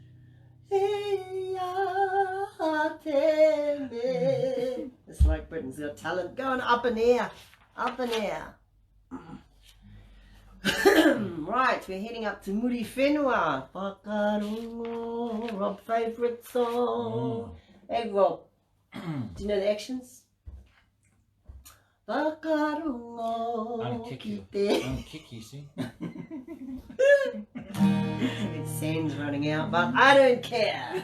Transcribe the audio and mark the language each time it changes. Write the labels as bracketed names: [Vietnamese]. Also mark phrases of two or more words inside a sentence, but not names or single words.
[English] It's like Britain's Got Talent. Going up in air. Up in air. Right, we're heading up to Muri Whenua. Whakarongo, Rob favourite song. Hey, Rob, do you know the actions? [Māori] Whakarongo ki te. [English] I'm kick you, see? Sand's running out, but I don't care.